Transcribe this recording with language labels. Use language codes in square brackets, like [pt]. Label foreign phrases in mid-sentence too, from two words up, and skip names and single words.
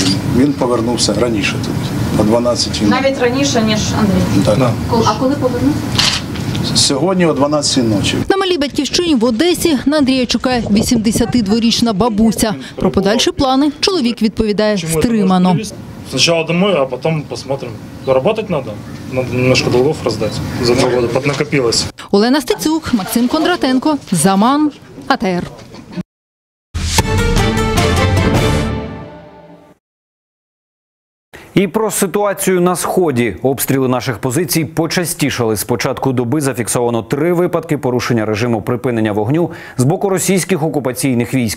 [uk] Він повернувся раніше туди, о 12 ночі. Навіть раніше, ніж Андрій? Так. А коли повернувся? Сьогодні о 12 ночі. На малій батьківщині в Одесі на Андрія чекає 82-річна бабуся. Про подальші плани чоловік відповідає стримано. Спочатку домой, а потім посмотрим. [ru] Заработать треба. Надо немножко долгов роздати. За 2 роки поднакопилось. [uk] Олена Стецюк, Максим Кондратенко, Заман, АТР. І про ситуацію на Сході. Обстріли наших позицій почастішали. З початку доби зафіксовано 3 випадки порушення режиму припинення вогню з боку російських окупаційних військ.